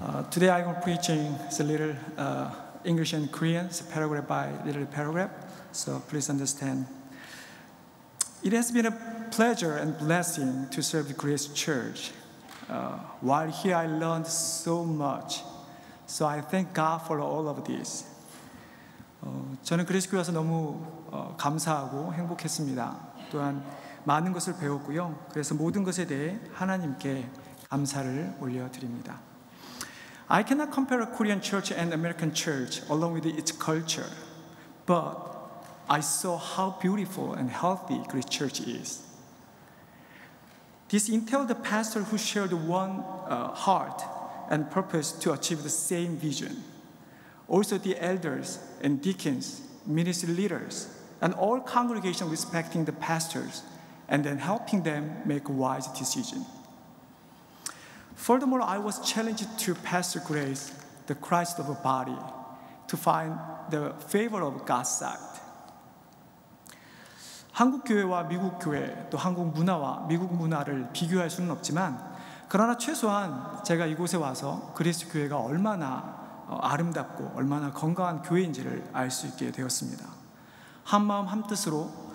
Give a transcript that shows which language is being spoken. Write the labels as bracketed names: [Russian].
[English] Today I'm preaching a little English and Korean, it's paragraph by little paragraph, so please understand. It has been a pleasure and blessing to serve the Grace Church. While here I learned so much, so I thank God for all of this. [Korean] 저는 그레이스 교회 와서 너무 감사하고 행복했습니다. 또한 많은 것을 배웠고요. 그래서 모든 것에 대해 하나님께 감사를 올려드립니다. [English] I cannot compare a Korean church and American church along with its culture, but I saw how beautiful and healthy Grace Church is. This entailed the pastor who shared one heart and purpose to achieve the same vision. Also the elders and deacons, ministry leaders, and all congregation respecting the pastors and then helping them make a wise decision. Furthermore, I was challenged to Pastor Grace, the Christ of a body, to find the favor of God's sight. [Korean] 한국 교회와 미국 교회, 또 한국 문화와 미국 문화를 비교할 수는 없지만, 그러나 최소한 제가 이곳에 와서 그리스도 교회가 얼마나 아름답고 얼마나 건강한 교회인지를 알 수 있게 되었습니다. 한마음 한뜻으로